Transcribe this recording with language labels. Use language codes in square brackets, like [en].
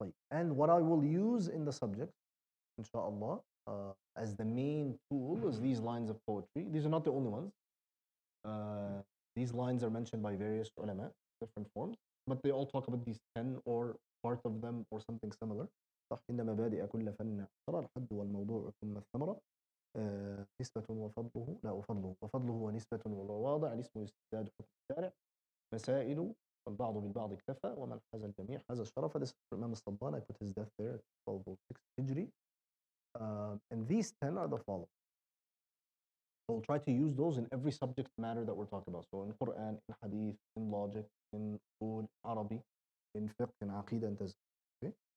[en] And what I will use in the subject, inshallah, as the main tool is these lines of poetry. These are not the only ones. These lines are mentioned by various ulama, different forms, but they all talk about these 10 or part of them or something similar. [ar] صح إن مبادئ كل فن ترى الحد والموضوع ثم الثمرة نسبة وفضله لا وفضله ونسبة والواضع الاسم الاستعداد حكم الشارع مسائل والبعض بالبعض اكتفى ومن حاز الجميع حاز الشرف. [en] This is for Imam Sabban. I put his death there at 1206 Hijri. And these 10 are the following. We'll try to use those in every subject matter that we're talking about. So in Quran, in Hadith, in logic, in Usul, Arabic, in fiqh, in Aqidah, and Tazkiyah. Okay?